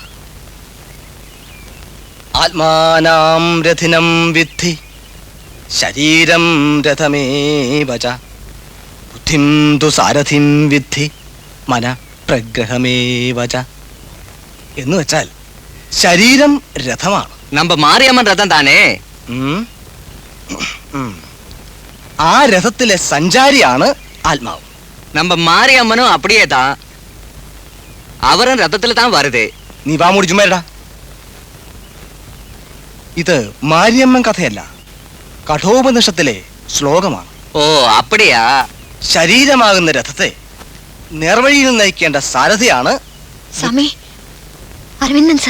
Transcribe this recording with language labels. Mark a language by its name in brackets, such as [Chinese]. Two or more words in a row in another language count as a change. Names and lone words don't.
[Sanskrit] ആത്മാനാം രഥിനം വിദ്ധി ശരീരം രഥമേവ ച ബുദ്ധിം തു സാരഥിം വിദ്ധി മന പ്രഗ്രഹമേവ ച. [Malayalam] എന്ന് വെച്ചാൽ ശരീരം രഥമാണ്. [Tamil] நம்ம மாரியம்மன் ரதம் தானே. [Malayalam] ആ രഥത്തിലെ സഞ്ചാരിയാണ് ആത്മാവ്. [Tamil] நம்ம மாரியம்மனும் அப்படியே தான். அவரும் ரதத்துல தான் வருது. [Malayalam] നീ വാ മൂടി ചുമ്മാ. ഇത് മാരിയമ്മൻ കഥയല്ല, കഠോപനിഷത്തിലെ ശ്ലോകമാണ്. [Tamil] ஓ அப்படியா. [Malayalam] ശരീരമാകുന്ന രഥത്തെ നേർവഴിയിൽ നയിക്കേണ്ട സാരഥിയാണ് സമേ, അരവിന്ദൻ സാർ.